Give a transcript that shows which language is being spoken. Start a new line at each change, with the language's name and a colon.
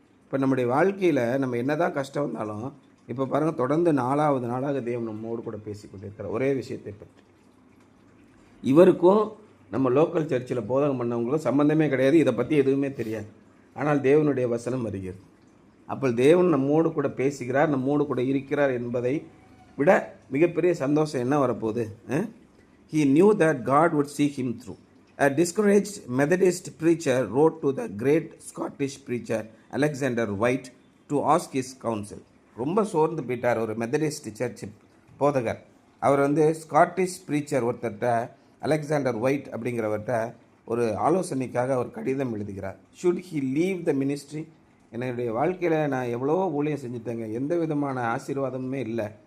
Tamil: இப்போ நம்முடைய வாழ்க்கையில் நம்ம என்னதான் கஷ்டம் வந்தாலும், இப்போ பாருங்கள், தொடர்ந்து 4வது நாளாக தேவன் நம்மோடு கூட பேசிக்கொண்டிருக்கிறார் ஒரே விஷயத்தை பற்றி. இவருக்கும் நம்ம லோக்கல் சர்ச்சில் போதகம் பண்ணவங்களுக்கும் சம்பந்தமே கிடையாது, இதை பற்றி எதுவுமே தெரியாது. ஆனால் தேவனுடைய வசனம் வருகிறது. அப்போ தேவன் நம்மோடு கூட பேசுகிறார், நம்மோடு கூட இருக்கிறார் என்பதை விட மிகப்பெரிய சந்தோஷம் என்ன வரப்போகுது?
English: He knew that God would see him through. A discouraged Methodist preacher wrote to the great Scottish preacher Alexander White to ask his counsel.
Tamil: ரொம்ப சோர்ந்து போயிட்டார் ஒரு மெத்தடிஸ்ட் சர்ச் போதகர். அவர் ஸ்காட்டிஷ் ப்ரீச்சர் ஒருத்தர்கிட்ட, அலெக்சாண்டர் ஒயிட் அப்படிங்கிறவர்கிட்ட ஒரு ஆலோசனைக்காக அவர் கடிதம் எழுதுகிறார்.
English: Should he leave the ministry?
Tamil: என்னுடைய வாழ்க்கையில் நான் எவ்வளவோ ஊழியம் செஞ்சுட்டேங்க, எந்த விதமான ஆசீர்வாதமுமே இல்லை.